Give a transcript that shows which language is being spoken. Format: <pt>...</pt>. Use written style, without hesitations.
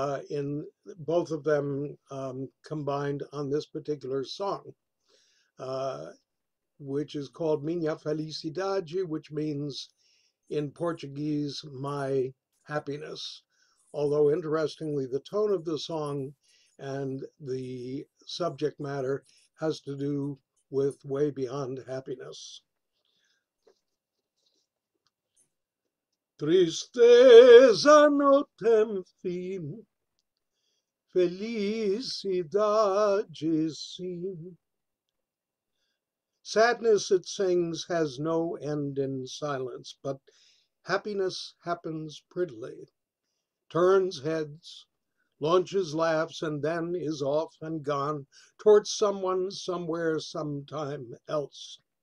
<en>In both of them combined on this particular song, which is called Minha Felicidade, which means in Portuguese, my happiness. Although interestingly, the tone of the song and the subject matter has to do with way beyond happiness.</en> <pt>Tristeza no tem fim, felicidade sim.</pt> <en>Sadness, it sings, has no end in silence, but happiness happens prettily, turns heads, launches laughs, and then is off and gone towards someone, somewhere, sometime else.</en>